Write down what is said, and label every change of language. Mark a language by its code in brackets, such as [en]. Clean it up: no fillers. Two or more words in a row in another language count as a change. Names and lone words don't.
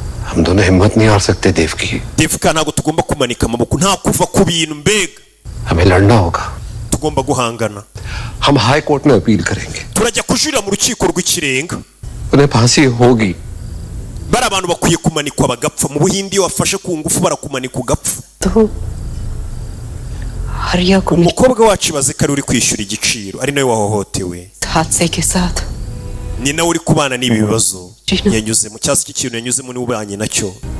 [hi] हम दोनों हिम्मत नहीं हार सकते देवकी। [rw] Devika ntabwo tugomba kumanika amaboko, nta kuva ku bintu, mbega [hi] हमें लड़ना होगा। [rw] tugomba guhangana. [hi] हम हाई कोर्ट में अपील करेंगे। [rw] Turajya kujurira mu rukiko rw'ikirenga. [hi] उन्हें फांसी होगी। [rw] Bari abantu bakwiye kumanikwa bagapfa. Mu Buhindi iyo wafashe ku ngufu barakumanika ugapfa. Umukobwa wacu baze ko ari uri kwishyura igiciro, ari nawe wahohotewe, ni nawe uri kubana n'ibi bibazo yanyuzemo, cyangwa iki kintu yanyuzemo niwe ubanye nacyo.